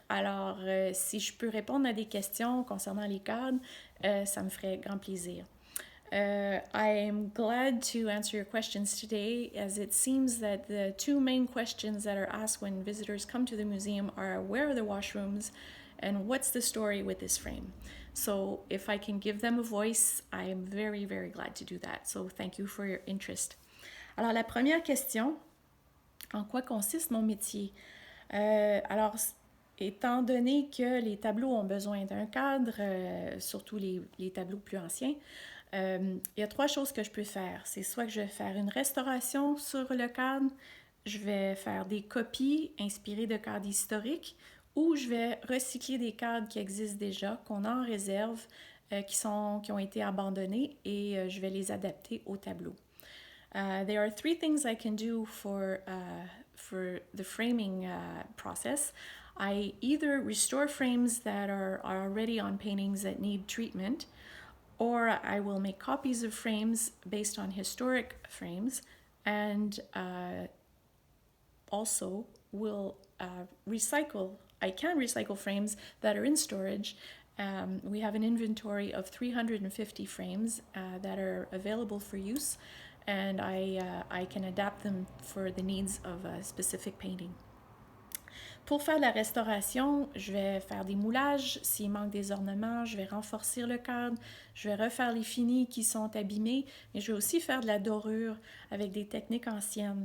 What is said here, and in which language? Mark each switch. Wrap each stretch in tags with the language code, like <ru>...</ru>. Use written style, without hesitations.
<fr>Alors, si je peux répondre à des questions concernant les cadres, ça me ferait grand plaisir.</fr> <en>I am glad to answer your questions today, as it seems that the two main questions that are asked when visitors come to the museum are where are the washrooms and what's the story with this frame? So, if I can give them a voice, I am very, very glad to do that. So, thank you for your interest.</en> <fr>Alors, la première question, en quoi consiste mon métier? Alors, étant donné que les tableaux ont besoin d'un cadre, surtout les tableaux plus anciens, il y a trois choses que je peux faire. C'est soit que je vais faire une restauration sur le cadre, je vais faire des copies inspirées de cadres historiques, ou je vais recycler des cadres qui existent déjà, qu'on a en réserve, qui ont été abandonnés, et je vais les adapter au tableau.</fr> <en>There are three things I can do for the framing process. I either restore frames that are already on paintings that need treatment, or I will make copies of frames based on historic frames, and also will recycle. I can recycle frames that are in storage. We have an inventory of 350 frames that are available for use, and I can adapt them for the needs of a specific painting.</en> <fr>Pour faire de la restauration, je vais faire des moulages. S'il manque des ornements, je vais renforcer le cadre. Je vais refaire les finis qui sont abîmés. Mais je vais aussi faire de la dorure avec des techniques anciennes.</fr>